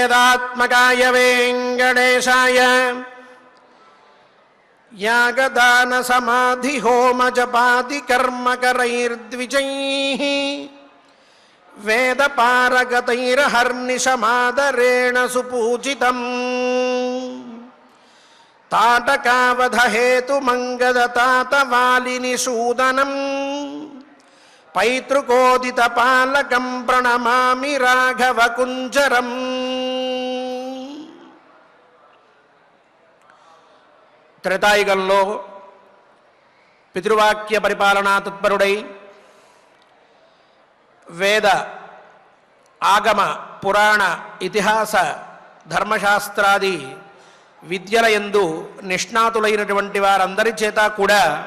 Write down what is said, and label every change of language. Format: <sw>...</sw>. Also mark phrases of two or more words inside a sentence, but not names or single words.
<sa>कलात्मकाय वेङ्कटेशाय यागदान समाधि होम जपादि कर्म करैर्द्विजैः वेद पारगतैर्हर्निशमादरेण सुपूजितम् ताटकावध हेतु मंगदतात वालिनिषूदनम् पैतृकोदित पालकं प्रणमामि राघव कुंजरम्।</sa> <te>త్రేతాయుగంలో పితృవాక్య పరిపాలనా తత్పరుడై వేద ఆగమ పురాణ ఇతిహాస ధర్మశాస్త్రాది విద్యలయందు నిష్ణాతులైనటువంటి వారందరి చేత కూడా</te>